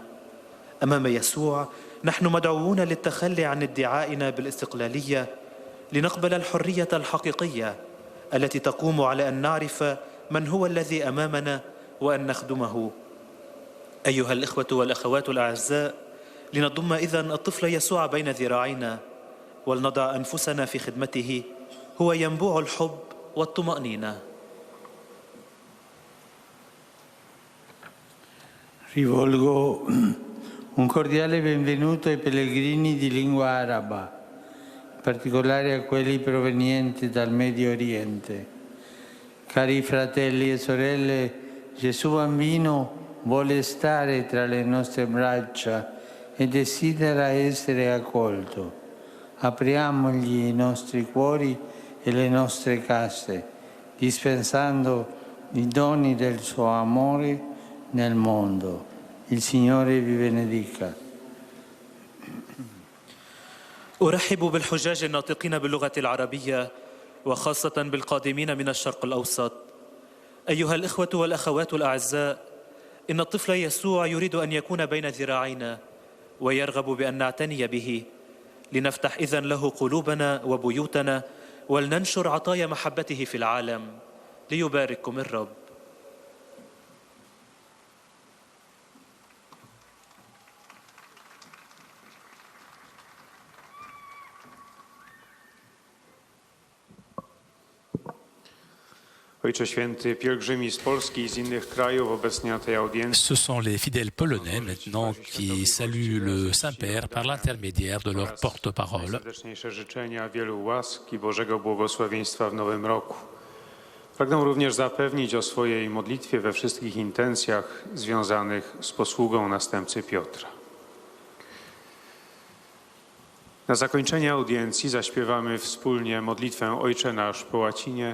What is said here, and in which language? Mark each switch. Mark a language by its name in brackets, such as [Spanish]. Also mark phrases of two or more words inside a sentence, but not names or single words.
[Arabic] أمام يسوع نحن مدعوون للتخلي عن ادعائنا بالاستقلالية لنقبل الحرية الحقيقية التي تقوم على أن نعرف من هو الذي أمامنا وأن نخدمه. أيها الإخوة والأخوات الأعزاء، لنضم إذن الطفل يسوع بين ذراعينا ولنضع أنفسنا في خدمته، هو ينبوع الحب والطمأنينة. [Italian] Rivolgo un cordiale benvenuto ai pellegrini di lingua araba, in particolare a quelli provenienti dal Medio Oriente. Cari fratelli e sorelle, Gesù Bambino vuole stare tra le nostre braccia e desidera essere accolto. Apriamogli i nostri cuori e le nostre case, dispensando i doni del suo amore nel mondo. Il Signore vi benedica. [Arabic] أرحب بالحجاج الناطقين باللغة العربية، وخاصة بالقادمين من الشرق الأوسط. أيها الإخوة والأخوات الأعزاء، إن الطفل يسوع يريد أن يكون بين ذراعينا، ويرغب بأن نعتني به. لنفتح إذن له قلوبنا وبيوتنا، ولننشر عطايا محبته في العالم. ليبارككم الرب. [Polish] Ojcze Święty, pielgrzymi z Polski i z innych krajów obecnie na tej audiencji. [French] Ce sont les fidèles polonais maintenant qui saluent le Saint-Père par l'intermédiaire de leur porte-parole. [Polish] Serdeczniejsze życzenia wielu łask i Bożego błogosławieństwa w nowym roku. Pragnę również zapewnić o swojej modlitwie we wszystkich intencjach związanych z posługą następcy Piotra. Na zakończenie audiencji zaśpiewamy wspólnie modlitwę Ojcze Nasz po łacinie.